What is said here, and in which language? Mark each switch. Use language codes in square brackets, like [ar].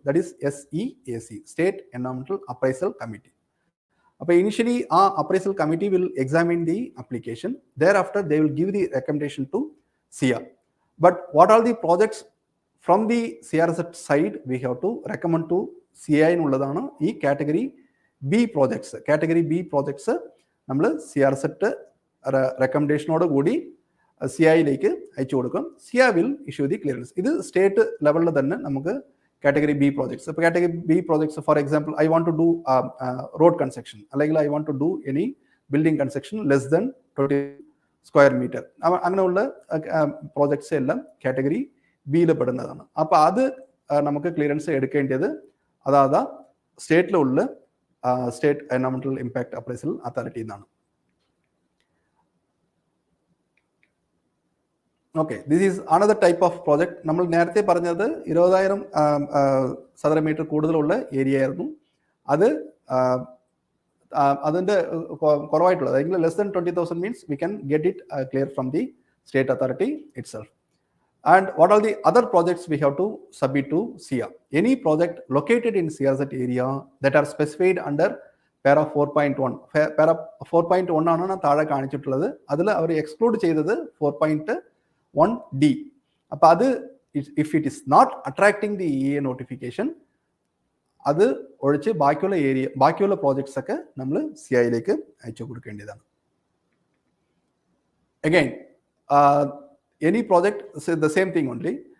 [en] That is SEAC, state എൻവയോൺമെന്റൽ appraisal committee. അപ്പോൾ initially ആ appraisal committee will examine the application. thereafter they will give the recommendation to SIA. But what are the projects from the CRZ side we have to recommend to CI [ml] എന്നുള്ളതാണ് ഈ category B projects. Category B projects നമ്മൾ CRZ റെക്കമെൻഡേഷനോട് കൂടി CIയിലേക്ക് അയച്ചു കൊടുക്കും. [en] SIA will issue the clearance. [ml] ഇത് state ലെവലിൽ തന്നെ നമുക്ക് കാറ്റഗറി ബി പ്രോജക്ട്സ്. [en] ഇപ്പോൾ category B projects for example I want to do road construction, അല്ലെങ്കിൽ I want to do any building construction less than 20 square metre, [ml] അങ്ങനെയുള്ള projects എല്ലാം category ബിയിൽ പെടുന്നതാണ്. അപ്പോൾ അത് നമുക്ക് ക്ലിയറൻസ് എടുക്കേണ്ടത് അതാത് സ്റ്റേറ്റിലുള്ള സ്റ്റേറ്റ് എൻവയോൺമെന്റൽ ഇമ്പാക്ട് അപ്രൈസൽ അതോറിറ്റി എന്നാണ്. [en] Okay, this is another type of project. [ml] നമ്മൾ നേരത്തെ പറഞ്ഞത് 20,000 ചതുര മീറ്റർ കൂടുതലുള്ള ഏരിയ ആയിരുന്നു. അത് അതിൻ്റെ കുറവായിട്ടുള്ളത്, അല്ലെങ്കിൽ [en] Less than 20,000 means we can get it clear from the state authority itself. And what are the other projects we have to submit to SIA? Any project located in CRZ area that are specified under para 4.1. [ml] Para 4.1 ആണ് താഴെ കാണിച്ചിട്ടുള്ളത്. അതിൽ അവർ exclude ചെയ്തത് 4.1D. അപ്പോൾ അത് [en] if it is not attracting the EA notification, [ml] അത് ഒഴിച്ച് ബാക്കിയുള്ള പ്രോജക്ട്സ് ഒക്കെ നമ്മൾ CIയിലേക്ക് അയച്ചു കൊടുക്കേണ്ടതാണ്. [en] Again, any project, say the same thing only.